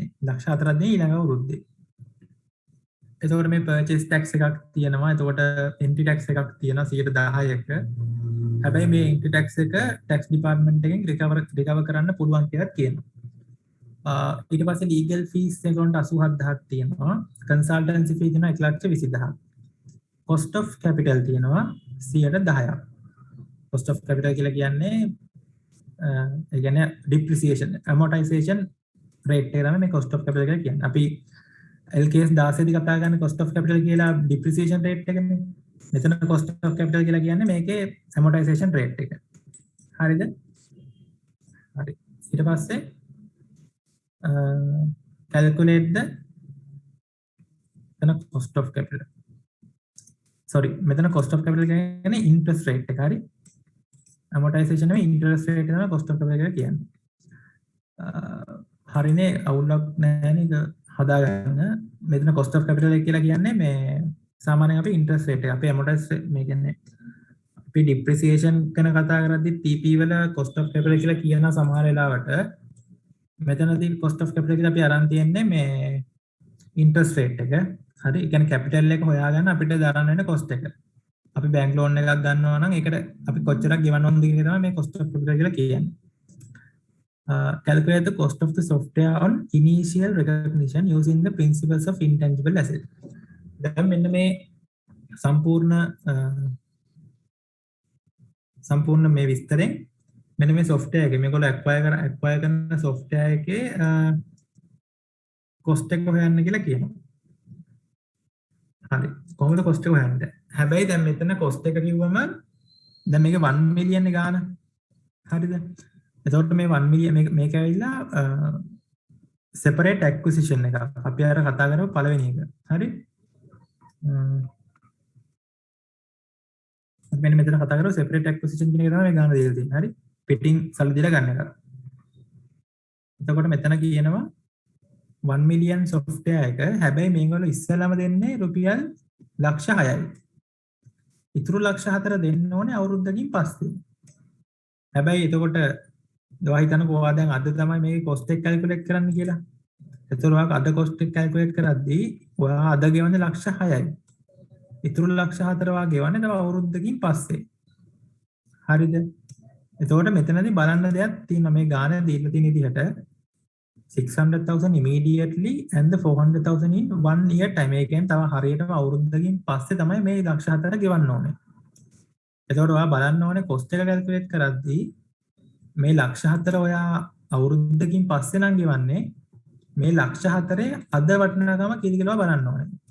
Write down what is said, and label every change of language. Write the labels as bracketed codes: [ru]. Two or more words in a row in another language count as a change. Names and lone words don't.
[si] ලක්ෂ 4ක් දෙන්නේ ඊළඟ අවුරුද්දේ. එතකොට මේ [en] purchase tax [si] එකක් තියෙනවා. එතකොට [en] entry tax [si] එකක් තියෙනවා 10%ක. හැබැයි මේ [en] entry tax [si] එක [en] tax department [si] එකෙන් recover කරන්න පුළුවන් කියලා කියනවා. ඊට පස්සේ [en] legal fees [si] එකකට 87000ක් තියෙනවා. [en] consultancy fee [si] තියෙනවා 120000ක්. [en] cost of capital [si] තියෙනවා 10%ක්. [en] cost of capital [si] කියලා කියන්නේ ඒ කියන්නේ [en] depreciation amortization rate [si] එක තමයි මේ [en] cost of capital [si] කියලා කියන්නේ. අපි LKS 16 දී කතා කරන්නේ [en] cost of capital [si] කියලා [en] depreciation rate [si] එකනේ. මෙතන [en] cost of capital [si] කියලා කියන්නේ මේකේ [en] amortization rate [si] එක. හරිද? හරි. ඊට පස්සේ [en] calculate the cost of capital. [si] Sorry, මෙතන [en] cost of capital [si] කියන්නේ [en] interest rate [si] එක. හරි. amortization නෙවෙයි [en] interest rate [si] එක තමයි [en] cost of capital [si] කියලා කියන්නේ. හරිනේ අවුලක් නැහැ නේද? හදාගන්න. මෙතන [en] cost of capital [si] එක කියලා කියන්නේ මේ සාමාන්‍යයෙන් අපි [en] interest rate [si] එක. අපි amortization මේ කියන්නේ අපි depreciation ගැන කතා කරද්දි TP වල [en] cost of capital [si] කියලා කියන සමහර වෙලාවට මෙතනදී [en] cost of capital [si] කියලා අපි අරන් තියන්නේ මේ [en] interest rate [si] එක. හරි. ඒ කියන්නේ capital එක හොයාගන්න අපිට දරන්න වෙන cost එක. අපි [en] bank loan [si] එකක් ගන්නවා නම් ඒකට අපි කොච්චරක් ගෙවන්න ඕනද කියන එක තමයි මේ [en] cost of capital [si] කියලා කියන්නේ. [en] Calculate the cost of the software on initial recognition using the principles of intangible assets. [si] දැන් මෙන්න මේ සම්පූර්ණ මේ විස්තරෙන් මෙන්න මේ software එකේ මේගොල්ලෝ acquire කරන software එකේ cost එක හොයන්න කියලා කියනවා. හරි. කොහොමද cost එක හොයන්නේ? හැබැයි දැන් මෙතන cost එක කිව්වම දැන් මේක 1 million ගාන. හරිද? එතකොට මේ 1 million මේක ඇවිල්ලා [en] separate acquisition [si] එක. අපි අර කතා කරපු පළවෙනි එක. හරි? මෙන්න මෙතන කතා කරපු [en] separate acquisition [si] කියන එක තමයි මේ ගාන දීලා තියෙන්නේ. හරි? පිටින් සල්ලි දීලා ගන්න එක. එතකොට මෙතන කියනවා 1 million software එක. හැබැයි මේගොල්ලෝ ඉස්සෙල්ලාම දෙන්නේ රුපියල් ලක්ෂ 6යි. ඉතුරු ලක්ෂ 4 දෙන්න ඕනේ අවුරුද්දකින් පස්සේ. හැබැයි එතකොට ඔයා හිතන්නකෝ ඔයා දැන් අද තමයි මේකේ cost එක calculate කරන්න කියලා. එතකොට ඔයා අද cost එක calculate කරද්දී ඔයා අද ගෙවන්නේ ලක්ෂ 6යි. ඉතුරු ලක්ෂ 4 ඔයා ගෙවන්නේ තව අවුරුද්දකින් පස්සේ. හරිද? එතකොට මෙතනදී බලන්න දෙයක් තියෙනවා මේ ගාන දීලා තියෙන විදිහට [en] 600,000 immediately and the 400,000 in 1 year time. [si] ඒ කියන්නේ තව හරියටම අවුරුද්දකින් පස්සේ තමයි මේ ලක්ෂ 4 ගෙවන්න ඕනේ. එතකොට ඔයා බලන්න ඕනේ cost එක calculate කරද්දී මේ ලක්ෂ 4 ඔයා අවුරුද්දකින් පස්සේ නම් ගෙවන්නේ මේ ලක්ෂ 4 අද වටිනාකම කීයද කියලා බලන්න ඕනේ.